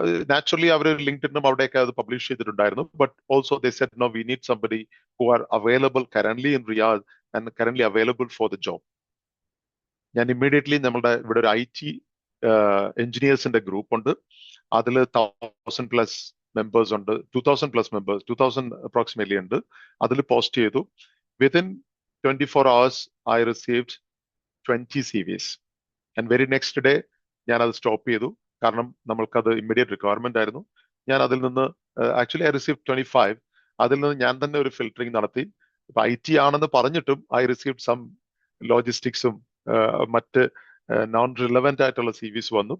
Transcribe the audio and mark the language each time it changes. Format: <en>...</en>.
<ml>Naturally അവർ ലിങ്ക്ഡിനും അവിടെയൊക്കെ അത് publish ചെയ്തിട്ടുണ്ടായിരുന്നു.</ml> <en>But also they said no, we need somebody who are available currently in Riyadh and currently available for the job.</en> <ml>ഞാൻ immediately നമ്മുടെ ഇവിടെ ഒരു IT എഞ്ചിനീയേഴ്സിന്റെ group ഉണ്ട്. അതിൽ 1000+ മെമ്പേഴ്സ് ഉണ്ട്, 2000+ മെമ്പേഴ്സ്, 2000 അപ്രോക്സിമേറ്റ്ലി ഉണ്ട്. അതിൽ പോസ്റ്റ് ചെയ്തു.</ml> <en>Within 24 hours, I received 20 CVs. And very next day,</en> <ml>ഞാൻ അത് സ്റ്റോപ്പ് ചെയ്തു. കാരണം നമ്മൾക്കത് ഇമ്മീഡിയറ്റ് റിക്വയർമെന്റ് ആയിരുന്നു. ഞാൻ അതിൽ നിന്ന് ആക്ച്വലി</ml> <en>I receive 25.</en> <ml>അതിൽ നിന്ന് ഞാൻ തന്നെ ഒരു ഫിൽറ്ററിംഗ് നടത്തി. ഇപ്പൊ IT ആണെന്ന് പറഞ്ഞിട്ടും</ml> <en>I receive some</en> <ml>ലോജിസ്റ്റിക്സും മറ്റ് നോൺ റിലവന്റ് ആയിട്ടുള്ള CVs വന്നു.</ml>